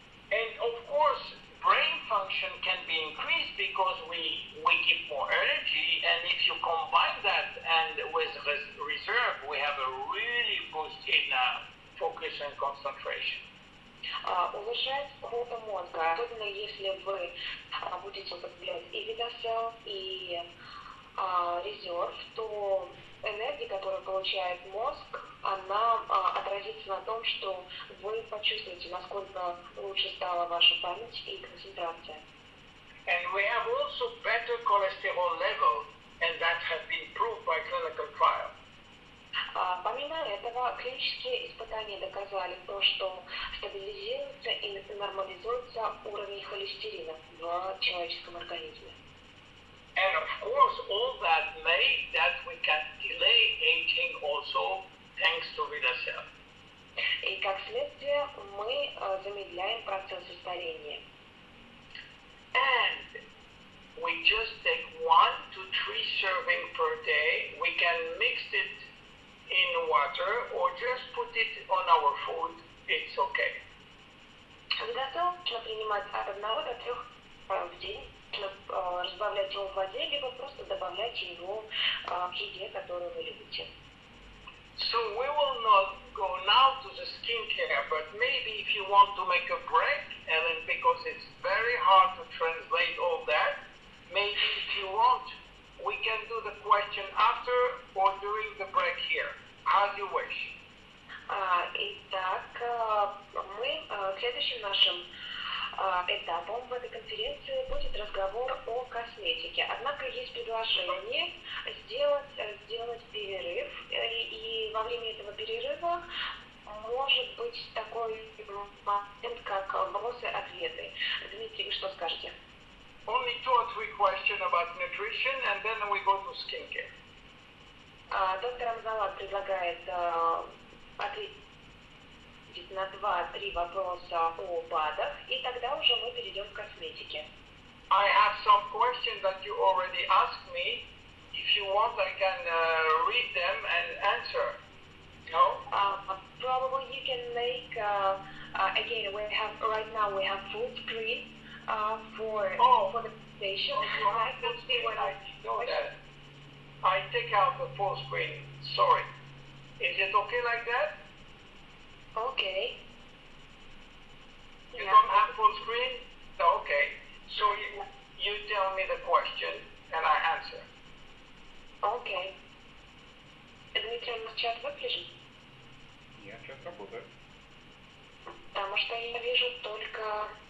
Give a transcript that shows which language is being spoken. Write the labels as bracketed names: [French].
[English] And of course, brain function can be increased because we give more energy, and if you combine that and with reserve, we have a really boost in focus and concentration. [Russian] Улучшается работа мозга, особенно если вы будете употреблять и Vitacell, и резерв, то энергия, которую получает мозг, она отразится на том, что вы почувствуете, насколько лучше стала ваша память и концентрация. [English] And we have also better cholesterol level, and that has been proved by clinical trials. [Russian] Помимо этого, клинические испытания доказали то, что стабилизируется и нормализуется уровень холестерина в человеческом организме. [English] And of course, all that made that we can delay aging also thanks to Vitacell. [Russian] И как следствие, мы замедляем процессы старения. [English] And we just take 1 to 3 serving per day. We can mix it in water or just put it on our food. It's okay. [Russian] Vitacell нужно принимать от 1 до 3 раз в день. Нужно разбавлять его в воде, либо просто добавлять его к еде, которую вы любите. [English] So we will not go now to the skincare, but maybe if you want to make a break, Ellen, because it's very hard to translate all that, maybe if you want, we can do the question after or during the break here, as you wish. [Russian] Итак, мы следующим нашим этапом в этой конференции будет разговор о косметике. Однако есть предложение сделать перерыв, и во время этого перерыва может быть такой момент, как вопросы-ответы. Дмитрий, вы что скажете? [English] Only 2 or 3 questions about nutrition, and then we go to skincare. [Russian] Доктор Амзаллаг предлагает ответить на 2-3 вопроса о БАДах, и тогда уже мы перейдем к косметике. [English] I have some questions that you already asked me. If you want, I can read them and answer. No? Probably you can make, again, right now we have full screen for the presentation. I can see when I know that. I take out the full screen. Sorry. Is it okay like that? Okay. You don't have full screen? No, okay. So you tell me the question and I answer. Okay. [Russian] Дмитрий, у нас чат выключен? Нет, чат работает. Потому что я вижу только...